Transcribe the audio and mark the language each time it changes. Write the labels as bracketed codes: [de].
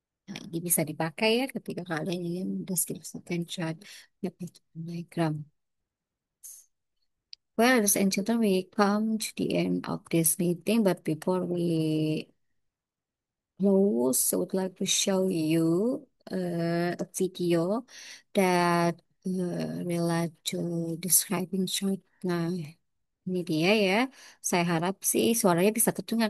[id] Nah, ini bisa dipakai ya ketika kalian ingin mendeskripsikan chart diagram. [en] Well, ladies and gentlemen, we come to the end of this meeting, but before we close, I would like to show you a video that relate to describing chart. [id] Nah, ini dia ya. Saya harap sih suaranya bisa terdengar.